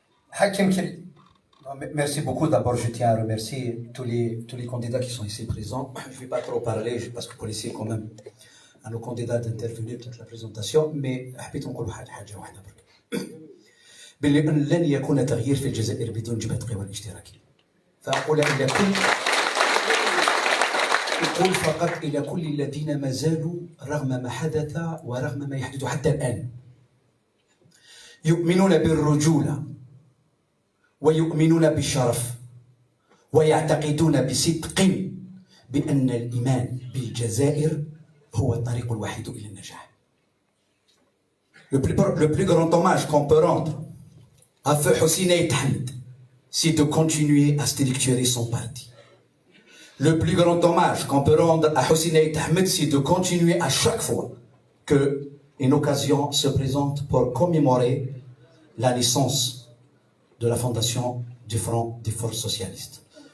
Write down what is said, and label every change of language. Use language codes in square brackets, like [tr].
[fr] Hakim Kiri. Merci beaucoup. D'abord, je tiens à remercier tous les candidats qui sont ici présents. Je ne vais pas trop parler parce que pour laisser quand même à nos candidats d'intervenir toute la présentation, mais [ar] حبيت نقول حاجة واحدة برك. باللي لن يكون تغيير في الجزائر بدون جبهة القوى الاشتراكية. فأقول فقط إلى كل الذين ما زالوا رغم ما حدث ورغم ما يحدث حتى الآن يؤمنون بالرجولة ويؤمنون بالشرف ويعتقدون بصدق بأن الإيمان بالجزائر هو الطريق الوحيد إلى النجاح. [fr] Le plus grand hommage qu'on peut rendre à feu Hussein Aït Ahmed, c'est de continuer à structurer son parti. Le plus grand hommage qu'on peut rendre à Hussein Aït Ahmed, c'est de continuer à chaque fois que une occasion se présente pour commémorer la naissance de la fondation du Front des Forces Socialistes.